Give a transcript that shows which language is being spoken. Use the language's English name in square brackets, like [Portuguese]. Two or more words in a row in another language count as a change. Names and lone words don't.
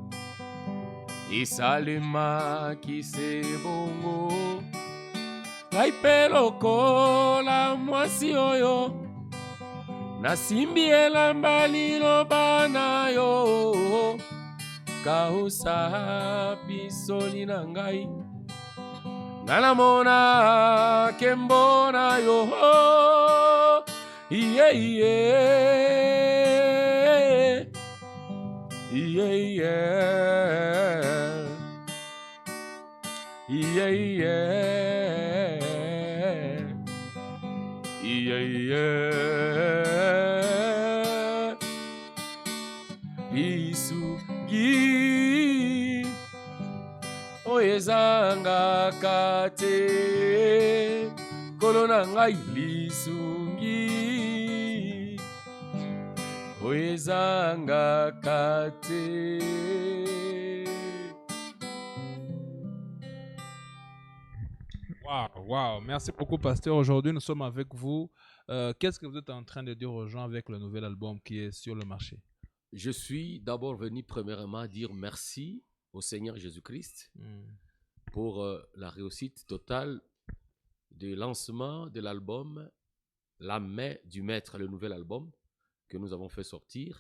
[Lingala] esalemaki se bongo ngai mpe lokola mwasi oyo nasimbi elamba liloba na yo kausa pisoli na ngai nga namona nkembo na yo iye iye iye iye iye iye iye lisugi oyo ezangaka te nkolo na ngai lisungi oyo ezangaka te. Waouh, waouh. [French] Merci beaucoup, pasteur. Aujourd'hui, nous sommes avec vous. Qu'est-ce que vous êtes en train de dire aux gens avec le nouvel album qui est sur le marché? Je suis d'abord venu premièrement dire merci au Seigneur Jésus-Christ pour la réussite totale du lancement de l'album La main du maître, le nouvel album que nous avons fait sortir.